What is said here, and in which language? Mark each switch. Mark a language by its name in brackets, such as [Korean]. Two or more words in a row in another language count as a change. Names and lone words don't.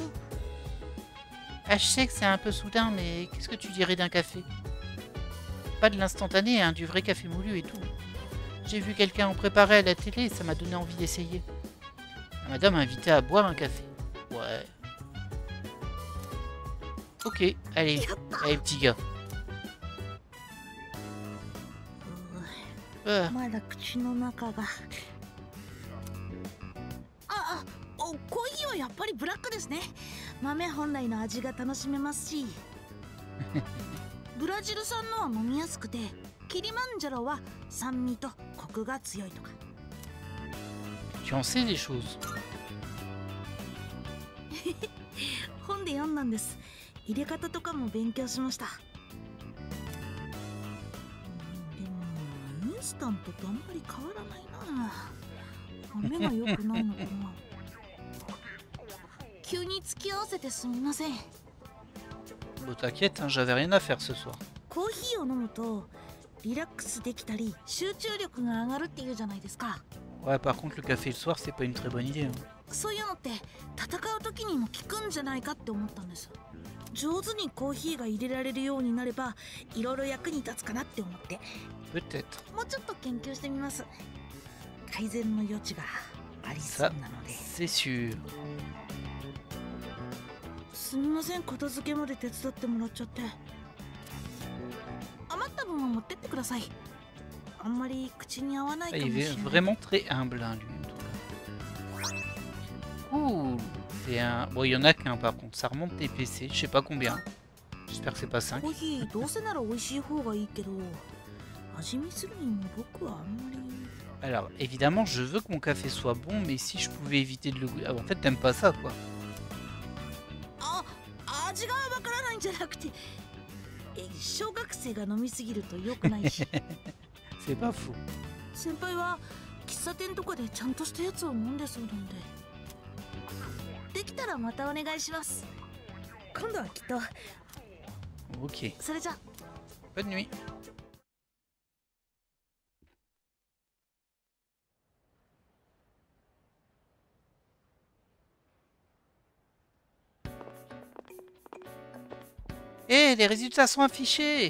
[French] Ah, je sais que c'est un peu soudain, mais qu'est-ce que tu dirais d'un café? Pas de l'instantané, hein, du vrai café moulu et tout. J'ai vu quelqu'un en préparer à la télé et ça m'a donné envie d'essayer. La madame m'a invité à boire un café. Ouais. Ok, allez, petit gars. [Japanese] まだ口の中がコーヒーはやっぱりブラックですね。豆本来の味が楽しめますしブラジル産のは飲みやすくて、キリマンジャロは酸味とコクが強いとか。 [French] Tu en sais des choses. [Japanese] 本で読んだんです。入れ方とかも勉強しました。でもインスタントとあんまり変わらないな。豆が良くないのかな。急に付き合わせてすみません。 [French] Bon, t'inquiète, hein, j'avais rien à faire ce soir. [Japanese] コーヒーを飲むとリラックスできたり集中力が上がるっていうじゃないですか。 [French] Ouais, par contre, le café le soir, c'est pas une très bonne idée. Hein. [Japanese] そういうのって戦う時にも効くんじゃないかって思ったんです。上手にコーヒーが入れられるようになればいろいろ役に立つかなって思って。 [French] Peut-être. [Japanese] もうちょっと研究してみます。改善の余地がありそうなので。 C'est sûr. すみません、片付けまで手伝ってもらっちゃって。余った分は持ってってください。あんまり口に合わないかもしれない。 [French] Il est vraiment très humble, hein, lui, en tout cas. Ouh, c'est un... Bon, il y en a qu'un, par contre. Ça remonte tes PC, je sais pas combien. J'espère que c'est pas 5. [Japanese] コーヒーどうせなら美味しい方がいいけど、味見するにも僕はあんまり。 [French] Alors, évidemment, je veux que mon café soit bon, mais si je pouvais éviter de le goûter... Ah, en fait, t'aimes pas ça, quoi. [Japanese] 味がわからないんじゃなくて、小学生が飲みすぎると良くないし。 [French] C'est pas faux. [Japanese] 先輩は喫茶店とかでちゃんとしたやつを飲んでそうなんで。できたらまたお願いします。今度はきっと。 [French] Ok. [Japanese] それじゃ。 [French] Bonne nuit. Eh, les résultats sont affichés.